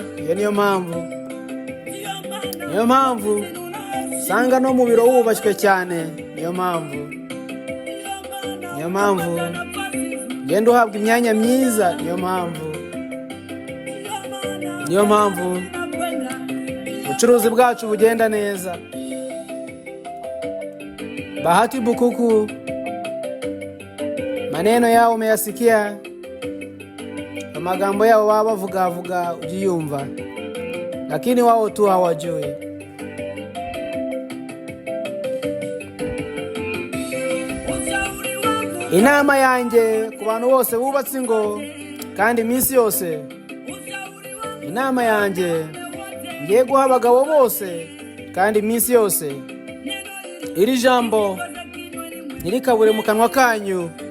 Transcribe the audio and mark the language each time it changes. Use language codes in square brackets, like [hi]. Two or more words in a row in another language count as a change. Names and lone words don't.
[rw] Iyo niyo mpamvu usanga no mu biro wubashywe cyane. Niyo mpamvu genda uhabwa imyanya myiza. Niyo mpamvu ubucuruzi bwacu bugenda neza. [sw] Bahati Bukuku, maneno yao umeyasikia. Amagambo yao [rw] baba bavuga ujiyumva, [sw] lakini wao tu hawajui. [rw] Inama yanjye ku bantu bose bubatse ingo kandi iminsi yose, inama yanjye ngiye guha abagabo bose kandi iminsi yose, iri jambo ntirikabure mu kanwa kanyu.